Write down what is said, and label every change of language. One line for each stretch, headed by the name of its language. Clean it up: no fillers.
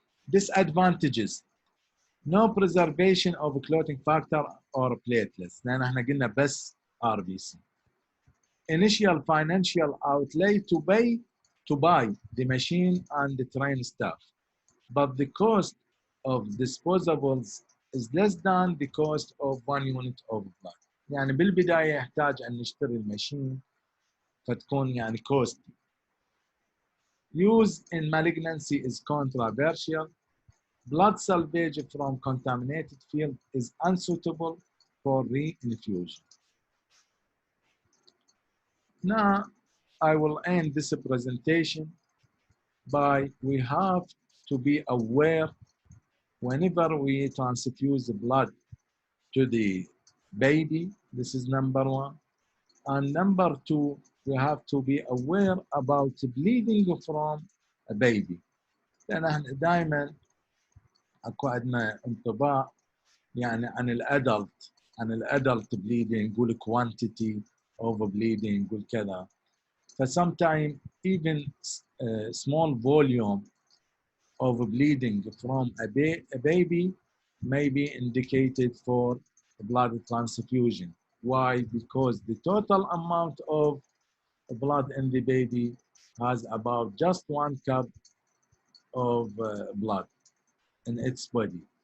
English: Disadvantages: no preservation of clotting factor or platelets
Arabic: لأن احنا قلنا بس
English: RBC. Initial financial outlay to buy the machine and the trained staff, but the cost of disposables is less than the cost of 1 unit of blood.
Arabic: يعني بالبداية يحتاج أن نشتري الماشين فتكون يعني cost.
English: Use in malignancy is controversial. Blood salvage from contaminated field is unsuitable for re-infusion. Now, I will end this presentation by we have to be aware whenever we transfuse the blood to the baby. This is number one. And number two, we have to be aware about bleeding from a baby.
Arabic: لأن احنا دائما اكو عندنا انطباع يعني عن الادلت bleeding، نقول
English: quantity of bleeding،
Arabic: نقول كذا.
English: فsometimes even small volume of bleeding from a baby may be indicated for blood transfusion. Why? Because the total amount of blood in the baby has about just 1 cup of blood in its body.